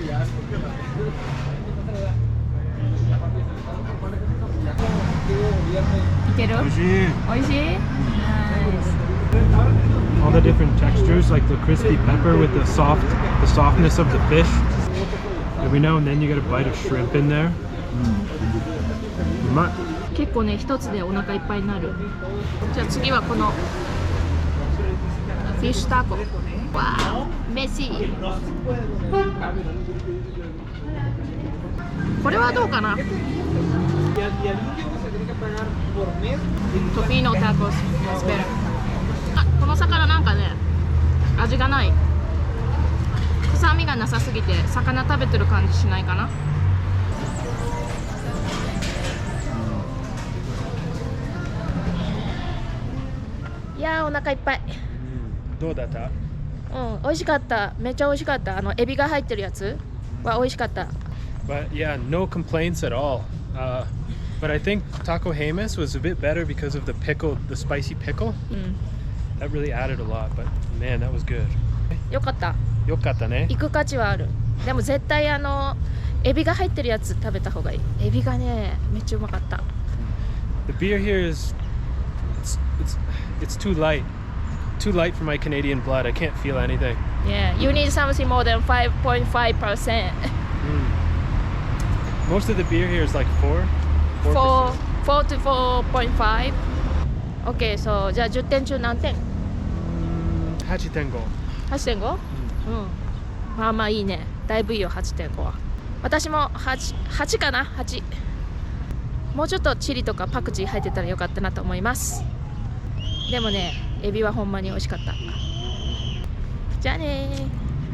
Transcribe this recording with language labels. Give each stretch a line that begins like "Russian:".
Japanese: いける? 美味しい。美味しい?Nice.
English: All the different textures, like the crispy pepper with the softness of the fish. Every now and then you get a bite of shrimp in there.
Japanese: うまい。結構ね、一つでお腹いっぱいになる。じゃあ次はこのフィッシュタコ。わー、メシー。これはどうかな？トピーノタコススペル。あ、この魚なんかね、味がない。臭みがなさすぎて魚食べてる感じしないかな。いやー、お腹いっぱい。どうだった？うん、美味しかった。めっちゃ美味しかった。エビが入ってるやつは美味しかった。
English: But yeah, no complaints at all. But I think Taco Hamas was a bit better because of the pickle, the spicy pickle. That really added a lot, but man, that was good.
Japanese: よかった。よかったね。行く価値はある。でも絶対エビが入ってるやつ食べた方がいい。エビがね、めっちゃうまかった。
English: The beer here is it's too light. Too light for my Canadian blood. I can't feel anything. Yeah, you need something more than 5.5%. Most of the beer here is like 4 4 to 4.5. Okay, so
Japanese: じゃあ10点中何点？ 8.5. 8.5？ まあまあいいね。だいぶいいよ、8.5 は。私も 8かな、8。もうちょっとチリとかパクチー入ってたらよかったなと思います。でもね、エビはほんまに美味しかった。じゃあねー。